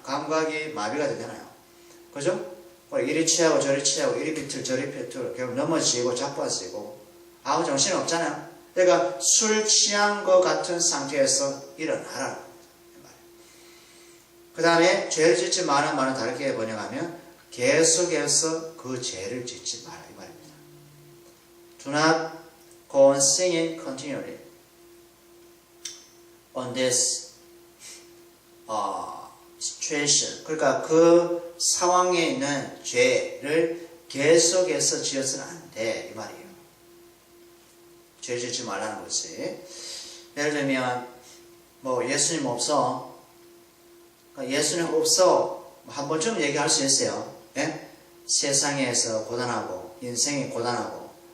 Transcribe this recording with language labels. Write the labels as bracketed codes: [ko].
[ko] 감각이 마비가 되잖아요. 그죠? 이리 취하고 저리 취하고 이리 비틀 저리 비틀 결국 넘어지고 자빠지고 아무 정신 없잖아요. 그러니까 술 취한 것 같은 상태에서 일어나라. 그 다음에 죄를 짓지 마는 말은 다르게 번역하면 계속해서 그 죄를 짓지 마라 이 말입니다. [en] Do not go on singing continually on this situation. [ko] 그러니까 그 상황에 있는 죄를 계속해서 지어서는 안 돼 이 말이에요. 죄 짓지 말라는 것이. 예를 들면 예수님 없어. 예수님 없어. 한 번쯤 얘기할 수 있어요. 예? 세상에서 고단하고 인생이 고단하고